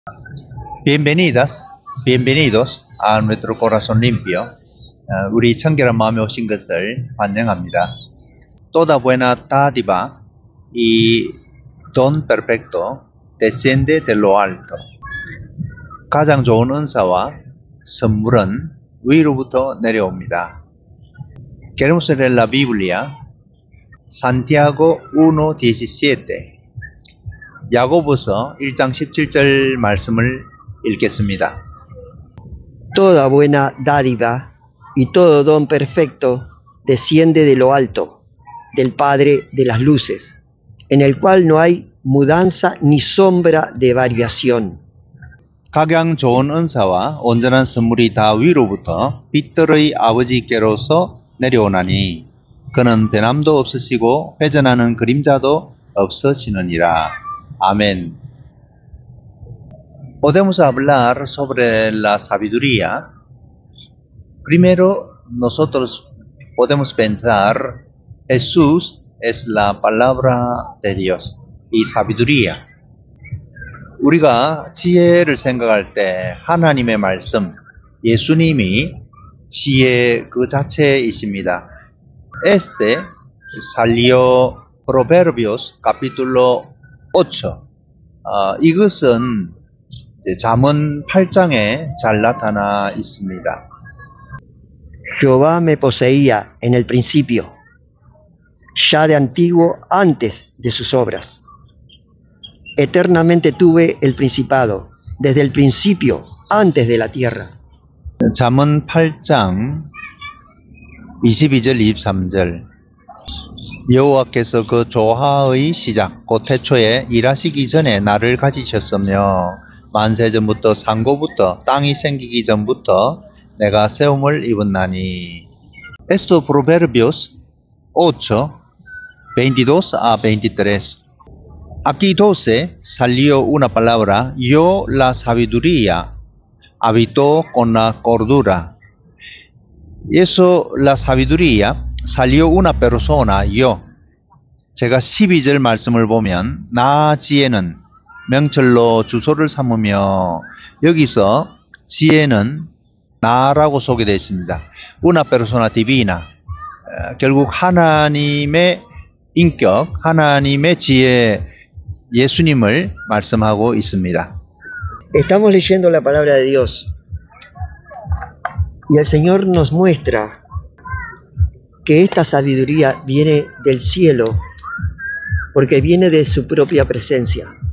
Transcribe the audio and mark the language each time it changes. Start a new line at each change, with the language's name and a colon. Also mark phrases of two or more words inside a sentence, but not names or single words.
Spanish: Bienvenidas, bienvenidos a nuestro corazón limpio.
Korean: 우리 청결한 마음에 오신 것을 환영합니다.
Spanish: Toda buena dádiva y don perfecto desciende de lo alto.
Korean: 가장 좋은 은사와 선물은 위로부터 내려옵니다.
Spanish: Queremos leer la Biblia, Santiago 1:17.
Korean: 야고보서 1장 17절 말씀을 읽겠습니다.
Spanish: Toda buena dádiva y todo don perfecto desciende de lo alto, del Padre de las luces, en el cual no hay mudanza ni sombra de variación.
Korean: 각양 좋은 은사와 온전한 선물이 다 위로부터 빛들의 아버지께로서 내려오나니 그는 변함도 없으시고 회전하는 그림자도 없으시느니라.
Spanish: Amén. Podemos hablar sobre la sabiduría. Primero, nosotros podemos pensar, Jesús es la palabra de Dios y sabiduría.
Korean: 우리가 지혜를 생각할 때 하나님의 말씀, 예수님이 지혜 그 자체이십니다.
Spanish: Este salió Proverbios capítulo 8.
Korean: 이것은 잠언 8장에 잘 나타나 있습니다.
Spanish: Jehová me poseía en el principio, ya de antiguo antes de sus obras. Eternamente tuve el principado, desde el principio, antes de la tierra.
Korean: 잠언 8장 22절 23절. 여호와께서 그 조화의 시작 곧 태초에 일하시기 전에 나를 가지셨으며 만세전부터 상고부터 땅이 생기기 전부터 내가 세움을 입었나니.
Spanish: Esto Proverbios 8, 22 a 23. Aquí 12 salió una palabra, yo la sabiduría habitó con la cordura. Y eso, la sabiduría, salió una persona, yo.
Korean: 제가 12절 말씀을 보면 나 지혜는 명철로 주소를 삼으며 여기서 지혜는 나라고 소개되어 있습니다.
Spanish: Una persona divina.
Korean: 결국 하나님의 인격, 하나님의 지혜, 예수님을 말씀하고 있습니다.
Spanish: Estamos leyendo la palabra de Dios y el Señor nos muestra que esta sabiduría viene del cielo porque viene de su propia presencia.